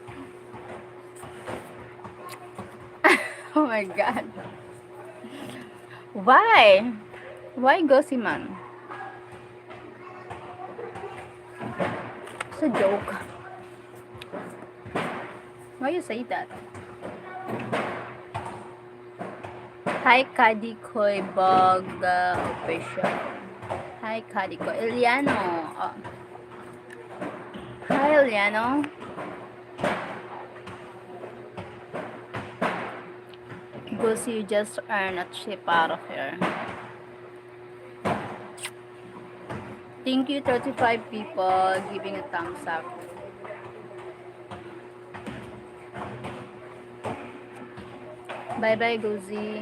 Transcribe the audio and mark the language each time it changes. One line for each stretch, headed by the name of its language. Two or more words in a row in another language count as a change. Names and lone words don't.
English: Bang bang. Oh my god. Why? Why Gosiman? It's a joke. Why you say that? Hi Kadikoy Bog official. Hi Kadiko. Eliano. Oh. Hi Eliano. Gosi, you just earn a trip out of here. Thank you 35 people giving a thumbs up. Bye bye Gozi.